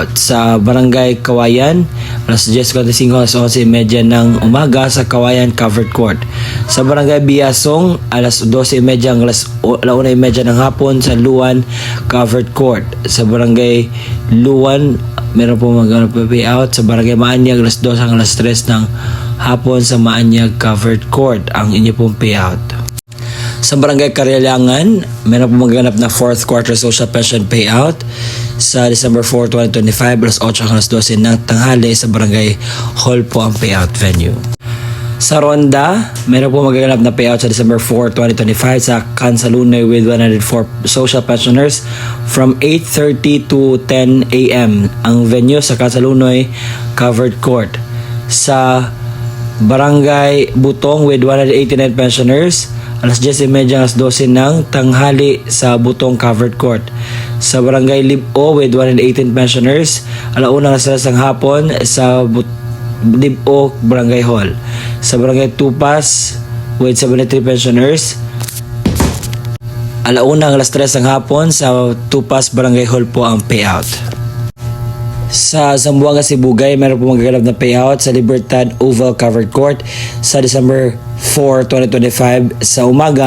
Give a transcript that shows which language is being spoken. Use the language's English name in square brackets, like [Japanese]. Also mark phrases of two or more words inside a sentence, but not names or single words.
[Filipino] Sa Barangay Kawayan, alas 10:45 hanggang 11:30 ng umaga sa Kawayan Covered Court. Sa Barangay Biasong, alas 12:30 hanggang alas 1:30 ng hapon sa Luan Covered Court. Sa Barangay Luan, meron po payout. Sa Barangay Maanyag, alas 2 hanggang alas 3 ng hapon sa Maanyag Covered Court ang inyo pong payout. Sa Barangay Karyalangan, meron po magaganap na [English] 4th quarter social pension payout [Filipino] sa December 4, 2025, alas 8 hanggang alas 12 ng tanghali sa Barangay Hall po ang payout venue. Sa Ronda, meron po magaganap na payout sa December 4, 2025 sa Kansalunoy [English] with 104 social pensioners from 8:30 to 10 a.m. [Filipino] Ang venue sa Kansalunoy Covered Court. Sa Barangay Butong [English] with 189 pensioners, [Filipino] alas 10:30 hanggang alas 12 ng tanghali sa Butong Covered Court. Sa Barangay Libo [English] with 118 pensioners, [Filipino] alauna hanggang alas 3 ng hapon sa Libo Barangay Hall. Sa Barangay Tupas [English] with 73 pensioners, [Filipino] alauna hanggang alas 3 ng hapon sa Tupas Barangay Hall po ang payout. Sa Zamboanga, Sibugay, meron po magaganap na payout sa Libertad Oval Covered Court sa December 4, 2025 sa umaga.